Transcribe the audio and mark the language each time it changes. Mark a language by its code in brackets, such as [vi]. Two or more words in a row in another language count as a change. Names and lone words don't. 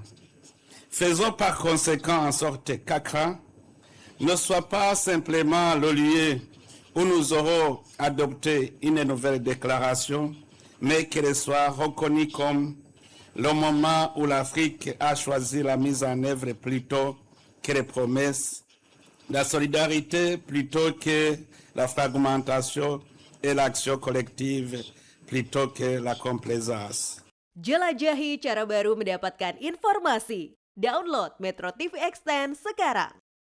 [fr] Faisons par conséquent en sorte qu'Accra ne soit pas simplement le lieu où nous aurons adopté une nouvelle déclaration, mais qu'elle soit reconnue comme le moment où l'Afrique a choisi la mise en œuvre plutôt que les promesses, la solidarité plutôt que la fragmentation et l'action collective plutôt que la complaisance. [id] Jelajahi cara baru mendapatkan informasi. Download Metro TV Extend sekarang.